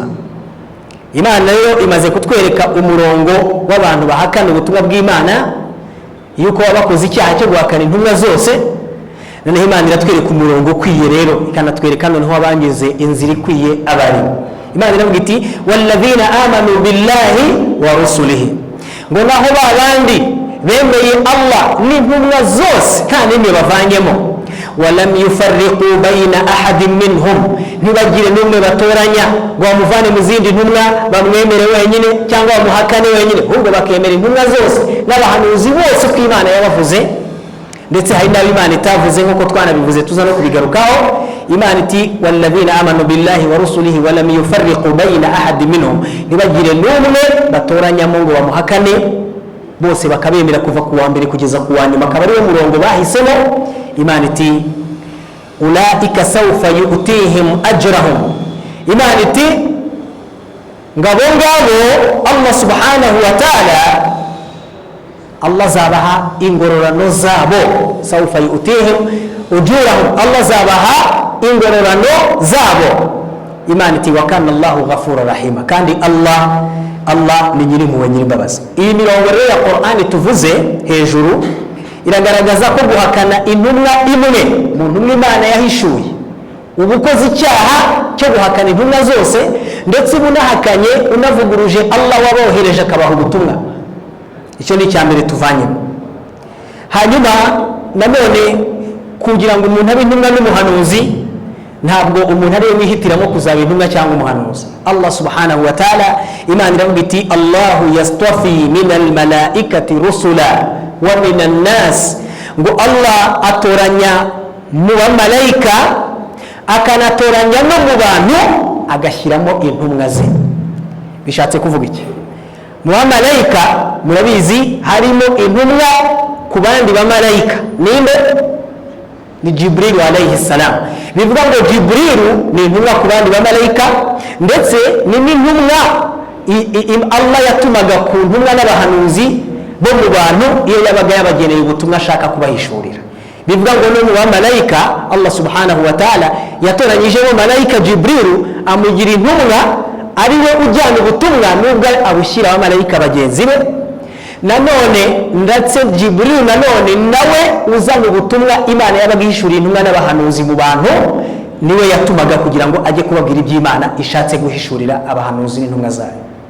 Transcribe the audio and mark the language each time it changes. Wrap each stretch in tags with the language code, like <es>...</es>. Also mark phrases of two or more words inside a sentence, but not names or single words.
<rw>Imana rero imaze kutwereka umurongo w'abantu bahakana ubutumwa bw'Imana, yuko bakoze icyaha cyo guhakana intumwa zose. Noneho Imana iratwereka umurongo ukwiye rero, ikanatwereka noneho abangize inzira ikwiye abari. Imana iravuga iti</rw> <ar>والذين آمنوا بالله ورسله,</ar> <rw>ngo naho babandi bemeye Allah n'intumwa zose nta n'imwe bavanyemo,</rw> <ar>ولم يفرقوا بين أحد منهم,</ar> <rw>ntibagire n'umwe batoranya ngo bamuvane mu zindi ntumwa bamwemere wenyine cyangwa bamuhakane wenyine, ahubwo bakemera intumwa zose n'abahanuzi bose uko Imana yabavuze. Ndetse hari n'abo Imana itavuze nk'uko twanabivuze, tuza no kubigarukaho. Imana iti</rw> <ar>والذين آمنوا بالله ورسله ولم يفرقوا بين أحد منهم,</ar> <rw>ntibagire n'umwe batoranyamo ngo bamuhakane, bose bakabemera kuva ku wa mbere kugeza ku wa nyuma, akaba ariwo murongo bahisemo. Imana iti</rw> <ar>أولئك سوف يؤتيهم أجرهم,</ar> <rw>Imana iti ngabo ngabo Allah</rw> <ar>سبحانه وتعالى,</ar> <rw>Allah zabaha ingororano zabo,</rw> <ar>سوف يؤتيهم أجورهم,</ar> <rw>Allah zabaha ingororano zabo. Imana iti</rw> <ar>وكان الله غفورا رحيما,</ar> <rw>kandi Allah ni nyir'impuhwe nyir'imbabazi. Iyi mirongo rero ya Qur'ani tuvuze hejuru iragaragaza ko guhakana intumwa imwe mu ntumwa Imana yahishuye, uba ukoze icyaha cyo guhakana intumwa zose, ndetse unahakanye unavuguruje Allah wabohereje akabaha ubutumwa. Icyo ni icya mbere tuvanyemo. Hanyuma nanone kugira ngo umuntu abe intumwa n'umuhanuzi, ntabwo umuntu ariwe wihitiramo kuzaba intumwa cyangwa umuhanuzi.</rw> <ar>الله سبحانه وتعالى,</ar> <rw>Imana iravuga iti</rw> <ar>الله يصطفي من الملائكة رسلا ومن الناس,</ar> <rw>ngo Allah atoranya mu bamalayika akanatoranya no mu bantu agashyiramo intumwa ze. Bishatse kuvuga iki? Mu bamalayika murabizi harimo intumwa ku bandi bamalayika, ninde?</rw> <ar>Ni Jibril عليه السلام.</ar> <rw>Bivuga ngo Jibril ni intumwa ku bandi bamalayika, ndetse ni n'intumwa Allah yatumaga ku ntumwa n'abahanuzi bo mu bantu iyo yabaga yabageneye ubutumwa ashaka kubahishurira. Bivuga ngo no mu bamalayika Allah</rw> <ar>سبحانه وتعالى</ar> <rw>yatoranyijemo malayika Jibril amugira intumwa, ari we ujyana ubutumwa nubwo abushyira abamalayika bagenzi be. Nanone ndetse Jibril nanone nawe uzana ubutumwa Imana yabaga ihishuriye intumwa n'abahanuzi mu bantu, niwe yatumaga kugira ngo ajye kubabwira iby'Imana ishatse guhishurira abahanuzi n'intumwa zayo.</rw>